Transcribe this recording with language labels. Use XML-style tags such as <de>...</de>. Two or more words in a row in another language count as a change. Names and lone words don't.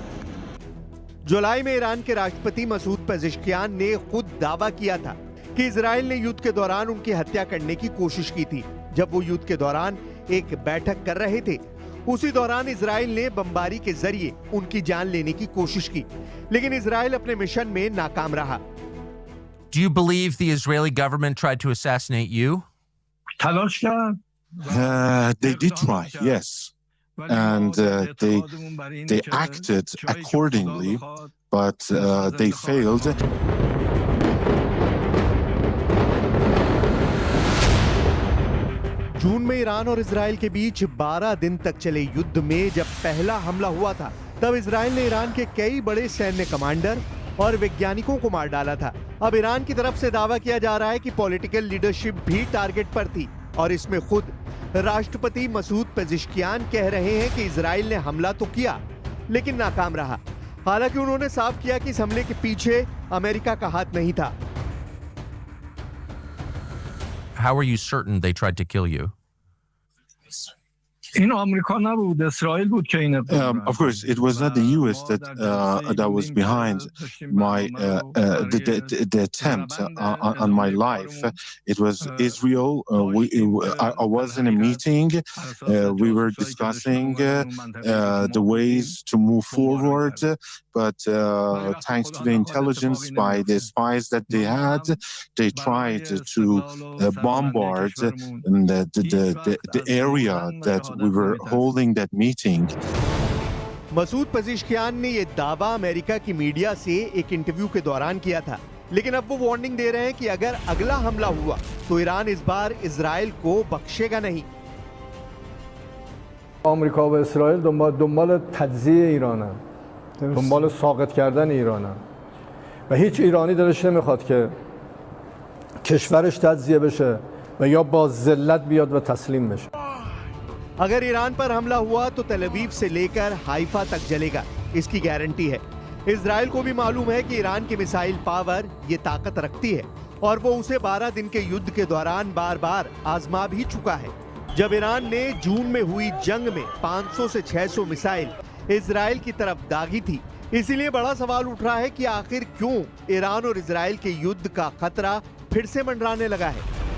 <hi>जुलाई में ईरान के राष्ट्रपति मसूद पेजेश्कियान ने खुद दावा किया था कि इजराइल ने युद्ध के दौरान उनकी हत्या करने की कोशिश की थी। जब वो युद्ध के दौरान एक बैठक कर रहे थे, उसी दौरान इजराइल ने बमबारी के जरिए उनकी जान लेने की कोशिश की, लेकिन इजराइल अपने मिशन में नाकाम रहा।</hi> <en>Do you believe the Israeli government tried to assassinate you? They did try, yes, and they acted accordingly, but they failed.</en> <hi>जून में ईरान और इजराइल के बीच 12 दिन तक चले युद्ध में जब पहला हमला हुआ था, तब इजराइल ने ईरान के कई बड़े सैन्य कमांडर और वैज्ञानिकों को मार डाला था। अब ईरान की तरफ से दावा किया जा रहा है कि</hi> <en>political leadership</en> <hi>भी टारगेट पर थी और इसमें खुद राष्ट्रपति मसूद पेजेश्कियान कह रहे हैं कि इजराइल ने हमला तो किया लेकिन नाकाम रहा। हालांकि उन्होंने साफ किया कि इस हमले के पीछे अमेरिका का हाथ नहीं था।</hi> <en>How are you certain they tried to kill you? Of course, it was not the U.S. that was behind my the attempt on my life. It was Israel. I was in a meeting. We were discussing the ways to move forward. But thanks to the intelligence by the spies that they had, they tried to bombard the area that we were holding that meeting.</en> <hi>मसूद पेजेश्कियान ने यह दावा अमेरिका की मीडिया से एक इंटरव्यू के दौरान किया था, लेकिन अब वो वार्निंग दे रहे हैं कि अगर अगला हमला हुआ तो ईरान इस बार इजराइल को बख्शेगा नहीं।</hi> <fa>آمریکا و اسرائیل دنبال تجزیه ایرانن، دنبال ساقط کردن ایرانن و هیچ ایرانی دلش نمیخواد که کشورش تجزیه بشه و یا با ذلت بیاد و تسلیم بشه.</fa> <hi>अगर ईरान पर हमला हुआ तो तेल अवीव से लेकर हाइफा तक जलेगा, इसकी गारंटी है। इजराइल को भी मालूम है कि ईरान की</hi> <en>missile power</en> <hi>ये ताकत रखती है और वो उसे 12 दिन के युद्ध के दौरान बार बार आजमा भी चुका है। जब ईरान ने जून में हुई जंग में 500 से 600 मिसाइल इजराइल की तरफ दागी थी, इसीलिए बड़ा सवाल उठ रहा है कि आखिर क्यों ईरान और इजराइल के युद्ध का खतरा फिर से मंडराने लगा है।</hi>